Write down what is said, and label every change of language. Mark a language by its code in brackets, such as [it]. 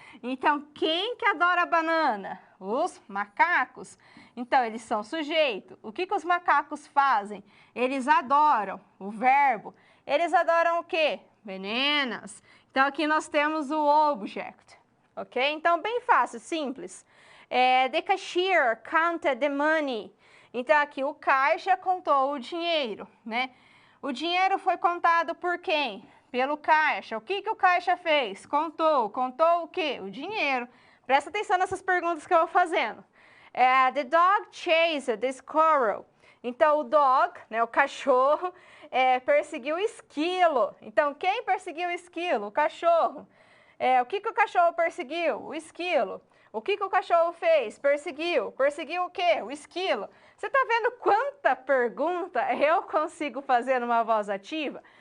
[pt] Então, quem que adora banana? Os macacos. Então, eles são sujeito. O que os macacos fazem? Eles adoram, o verbo. Eles adoram o quê? Bananas. Então, aqui nós temos o object, ok? Então, bem fácil, simples. [en] The cashier counted the money. [pt] Então, aqui o caixa contou o dinheiro, né? O dinheiro foi contado por quem? Pelo caixa. O que o caixa fez? Contou. Contou o quê? O dinheiro. Presta atenção nessas perguntas que eu vou fazendo. [en] The dog chased the squirrel. [pt] Então, o dog, né, o cachorro, perseguiu o esquilo. Então, quem perseguiu o esquilo? O cachorro. O que o cachorro perseguiu? O esquilo. O que o cachorro fez? Perseguiu. Perseguiu o quê? O esquilo. Você está vendo quanta pergunta eu consigo fazer numa voz ativa?